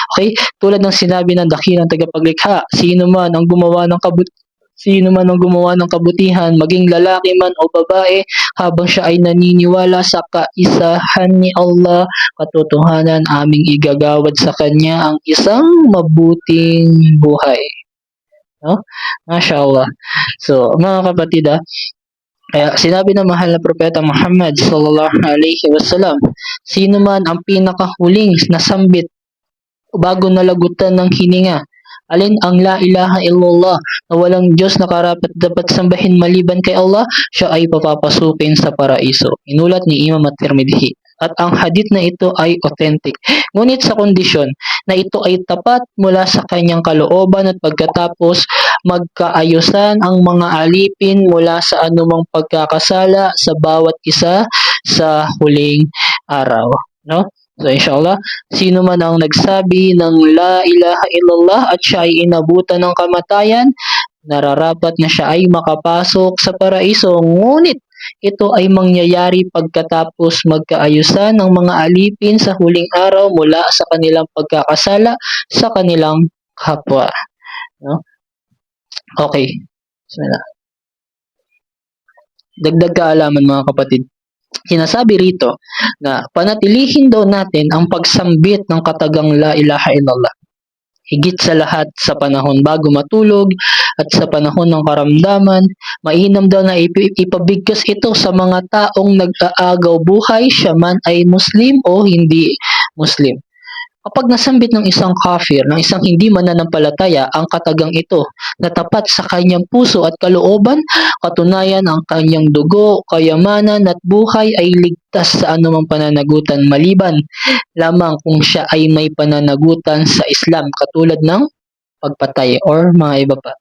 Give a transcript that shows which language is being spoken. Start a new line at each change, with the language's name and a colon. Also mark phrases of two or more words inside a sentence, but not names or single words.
Filipino: Tulad ng sinabi ng dakilang tagapaglikha, sino man ang gumawa ng sino man ang gumawa ng kabutihan, maging lalaki man o babae, habang siya ay naniniwala sa kaisahan ni Allah, katotohanan aming igagawad sa kanya ang isang mabuting buhay. No? Mashallah. So, mga kapatid, kaya sinabi ng mahal na propeta Muhammad
Arabic: صلى الله عليه وسلم,
Filipino: sino man ang pinakahuling nasambit bago nalagutan ng hininga, alin ang
Arabic: لا إله إلا الله
Filipino: na walang Diyos na karapat dapat sambahin maliban kay Allah, siya ay papapasukin sa paraiso. Inulat ni Imam at-Tirmidhi. At ang hadith na ito ay authentic. Ngunit sa kondisyon na ito ay tapat mula sa kanyang kalooban at pagkatapos magkaayusan ang mga alipin mula sa anumang pagkakasala sa bawat isa sa huling araw. No? So inshallah, sino man ang nagsabi ng
Arabic: لا إله إلا الله
Filipino: at siya ay inabutan ng kamatayan, nararapat na siya ay makapasok sa paraiso. Ngunit ito ay mangyayari pagkatapos magkaayusan ng mga alipin sa huling araw mula sa kanilang pagkakasala sa kanilang kapwa. No? Okay. Bismillah. Dagdag kaalaman mga kapatid. Sinasabi rito na panatilihin daw natin ang pagsambit ng katagang
Arabic: لا إله إلا الله.
Filipino: Higit sa lahat sa panahon bago matulog at sa panahon ng karamdaman, mainam daw na ipabigkas ito sa mga taong nag-aagaw buhay, siya man ay Muslim o hindi Muslim. Kapag nasambit ng isang kafir, ng isang hindi mananampalataya, ang katagang ito na tapat sa kanyang puso at kalooban, katunayan ang kanyang dugo, kayamanan at buhay ay ligtas sa anumang pananagutan maliban lamang kung siya ay may pananagutan sa Islam katulad ng pagpatay or mga iba pa.